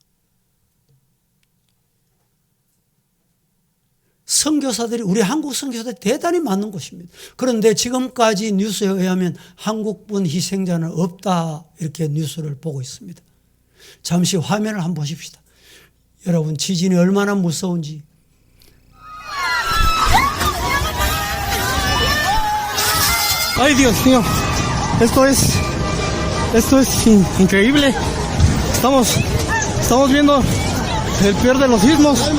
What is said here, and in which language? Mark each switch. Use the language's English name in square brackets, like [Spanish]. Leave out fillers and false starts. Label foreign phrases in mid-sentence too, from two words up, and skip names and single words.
[Korean] 선교사들이 우리 한국 선교사들이 대단히 많은 곳입니다. 그런데 지금까지 뉴스에 의하면 한국분 희생자는 없다 이렇게 뉴스를 보고 있습니다. 잠시 화면을 한번 보십시다. 여러분 지진이 얼마나 무서운지. [Spanish] Ay Dios mío, esto es increíble. Estamos viendo el peor de los sismos.